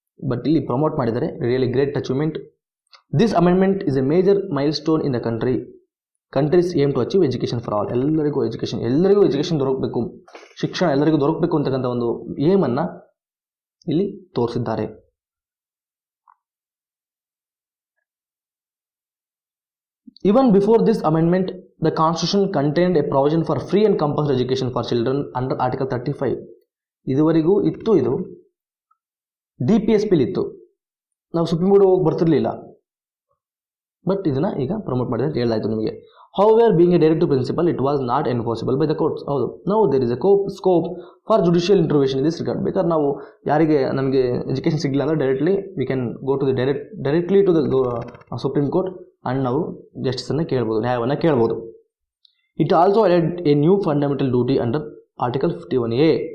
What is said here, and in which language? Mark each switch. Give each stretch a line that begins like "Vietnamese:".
Kannada: But ಇಲ್ಲಿ promote ಮಾಡಿದ್ದಾರೆ,
English: Really great achievement. This amendment is a major milestone in the country's aim to achieve education for all.
Kannada: ಎಲ್ಲರಿಗೂ education ದೊರಕಬೇಕು, ಶಿಕ್ಷಣ ಎಲ್ಲರಿಗೂ ದೊರಕಬೇಕು ಅಂತಕ್ಕಂಥ ಒಂದು ಏಮನ್ನು ಇಲ್ಲಿ ತೋರಿಸಿದ್ದಾರೆ.
English: Even before this amendment, the Constitution contained a provision for free and compulsory education for children under Article 35.
Kannada: ಇದುವರೆಗೂ ಇತ್ತು, ಇದು ಡಿ ಪಿ ಎಸ್ ಪಿಲಿತ್ತು, ನಾವು ಸುಪ್ರೀಂ ಕೋರ್ಟ್ ಹೋಗಿ ಬರ್ತಿರ್ಲಿಲ್ಲ. ಬಟ್ ಇದನ್ನು ಈಗ ಪ್ರಮೋಟ್ ಮಾಡಿದ್ರೆ ಅಂತ ಹೇಳಾಯಿತು ನಿಮಗೆ.
English: However, being a directive principle, it was not enforceable by the courts. ಹೌದು, now there is a scope for judicial intervention in this regard.
Kannada: ಬೇಕಾದ್ರೆ ನಾವು ಯಾರಿಗೆ ನಮಗೆ ಎಜುಕೇಷನ್ ಸಿಗಲಿಲ್ಲ ಅಂದರೆ directly
English: we can go to the directly to the Supreme Court
Kannada: and ನಾವು ಜಸ್ಟಿಸನ್ನು ಕೇಳ್ಬೋದು, ನ್ಯಾಯವನ್ನು ಕೇಳ್ಬೋದು.
English: It also added a new fundamental duty under article 51A.